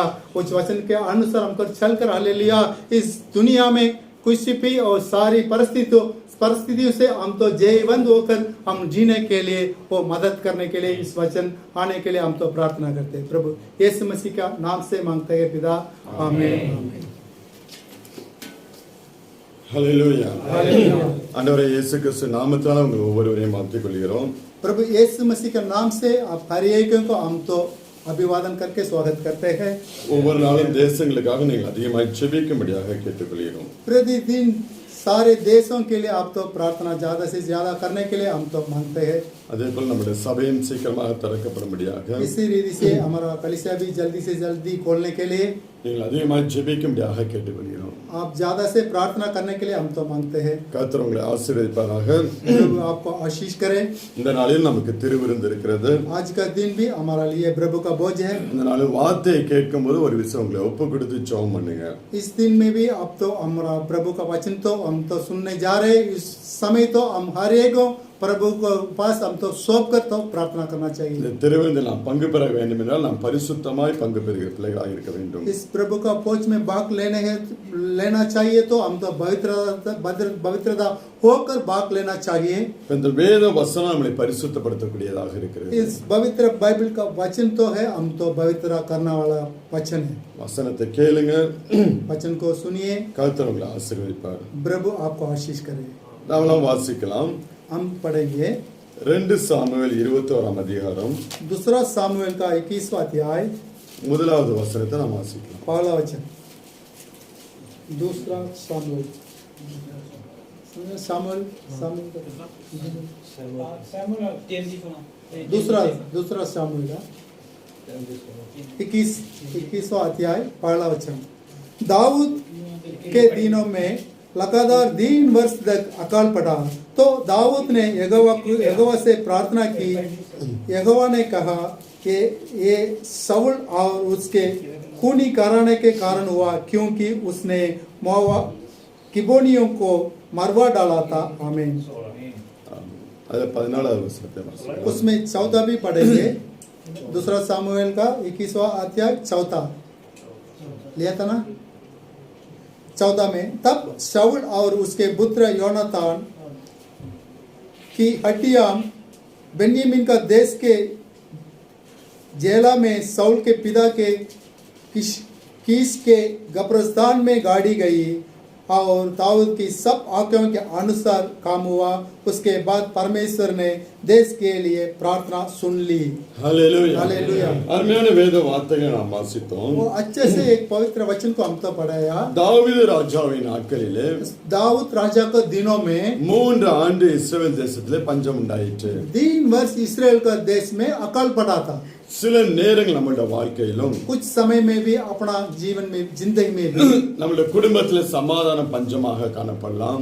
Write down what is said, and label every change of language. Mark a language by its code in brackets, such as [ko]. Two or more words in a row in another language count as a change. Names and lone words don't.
[hi] उस वचन के अनुसार हमको चलकर हालेलुया इस दुनिया में कुछ भी और सारी परिस्थितियों से हम तो जयवंत होकर हम जीने के लिए वो मदद करने के लिए इस वचन आने के लिए हम तो प्रार्थना करते हैं। प्रभु यीशु मसीह का नाम से मांगते हैं पिता, आमीन। [ta] ஹல்லேலூயா. ஆண்டவரே இயேசு கிறிஸ்து நாமத்தால் உங்கள் ஒவ்வொருவரையும் வாழ்த்திக் கொள்கிறோம். [hi] प्रभु यीशु मसीह के नाम से आप हर एक को हम तो अभिवादन करके स्वागत करते हैं। [ta] ஒவ்வொரு நாளும் தேசங்களுக்காக நீங்கள் அதிகமாக ஜெபிக்கும்படியாக கேட்டுக்கொள்கிறோம். [hi] प्रतिदिन सारे देशों के लिए आप तो प्रार्थना ज्यादा से ज्यादा करने के लिए हम तो मांगते हैं। [ta] அதேபோல் நம்முடைய சபையும் சீக்கிரமாக திறக்கப்படும்படியாக [hi] इसी रीति से हमारा कलीसिया भी जल्दी से जल्दी खोलने के लिए [ta] நீங்கள் அதிகமாக ஜெபிக்கும்படியாக கேட்டுக்கொள்கிறோம். [hi] आप ज्यादा से प्रार्थना करने के लिए हम तो मांगते हैं। [ta] கர்த்தர் உங்களை ஆசீர்வதிப்பாராக. [hi] प्रभु आपको आशीष करे। [ta] இந்த நாளில் நமக்கு திருவிருந்து இருக்கிறது. [hi] आज का दिन भी हमारा लिए प्रभु का बोझ है। [ta] இந்த நாளில் வார்த்தையை கேட்கும்போது ஒரு விஷயம் உங்களை ஒப்பு கொடுத்து ஜெபம் பண்ணுங்க. [hi] इस दिन में भी अब तो हमारा प्रभु का वचन तो हम तो सुनने जा रहे हैं। इस समय तो हम हर एक प्रभु को पास हम तो सौंप कर तो प्रार्थना करना चाहिए। [ta] இந்த திருவிருந்தில் நாம் பங்கு பெற வேண்டும் என்றால் நாம் பரிசுத்தமாய் பங்கு பெறுகிற பிள்ளைகளாக இருக்க வேண்டும். [hi] इस प्रभु का भोज में भाग लेना चाहिए तो हम तो पवित्रता होकर भाग लेना चाहिए। [ta] இந்த வேத வசனம் நம்மை பரிசுத்தப்படுத்தக்கூடியதாக இருக்கிறது. [hi] इस पवित्र बाइबल का वचन तो है, हम तो पवित्र करने वाला वचन है। [ta] வசனத்தை கேளுங்க, [hi] वचन को सुनिए, [ta] கர்த்தர் उங்களை ஆசீர்வதிப்பார். [hi] प्रभु आपको आशीष करे। [ta] நாமெல்லாம் வாசிக்கலாம். [hi] हम पढ़ेंगे [ta] 2 சாமுவேல் 21ஆம் அதிகாரம் [hi] दूसरा सामुएल का 21वां अध्याय [ta] முதலாவது வசனத்தை நாம் வாசிக்கலாம். [hi] पहला वचन। दूसरा सामुएल दूसरा सामुएल 21वां अध्याय पहला वचन। दाऊद के दिनों में लगातार 3 वर्ष तक अकाल पड़ा तो दाऊद ने यहोवा से प्रार्थना की। यहोवा ने कहा कि ये शाऊल और उसके खूनी कराने के कारण हुआ, क्योंकि उसने किबोनियों को मरवा डाला था। आमीन। [ta] அது 14வது வசனத்தை வாசிக்கலாம். [hi] उसमें 14 भी पढ़ेंगे। दूसरा सामुएल का 21वां अध्याय 14 लिया था ना। 14 में तब शाऊल और उसके पुत्र योनातान की हड्डियां बेन्यामीन का देश के जेला में शाऊल के पिता के कीश के कब्रिस्तान में गाड़ी गई और दाऊद की सब आज्ञाओं के अनुसार काम हुआ। उसके बाद परमेश्वर ने देश के लिए प्रार्थना सुन ली। हालेलुया. हालेलुया। [ta] அருமையான வேத வார்த்தைகளை நாம் வாசித்தோம். [hi] वो अच्छे से एक पवित्र वचन को हम तो पढ़ाया। [ta] தாவீது ராஜாவின் நாட்களிலே [hi] दाऊद राजा के दिनों में [ta] 3 ஆண்டு இஸ்ரவேல் தேசத்திலே பஞ்சம் உண்டாயிற்று. [hi] 3 वर्ष इसराइल का देश में अकाल पड़ा था। [ta] சில நேரங்கள் நம்மளுடைய வாழ்க்கையிலும் [hi] कुछ समय में भी अपना जीवन में जिंदगी में भी [ta] நம்மளுடைய குடும்பத்திலே சமாதானம் பஞ்சமாக காணப்படலாம்.